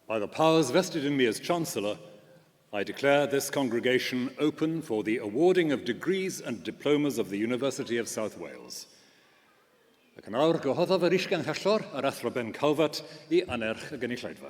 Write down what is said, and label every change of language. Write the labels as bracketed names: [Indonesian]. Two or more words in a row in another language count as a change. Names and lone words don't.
[English] powers vested in me as Chancellor, I declare this congregation open for the awarding of degrees and diplomas of the University of South Wales. [Welsh] Ac yn awr gyhoeddodd yr isganghellor ar athro Ben Calfat I anerch y gynulleidfa.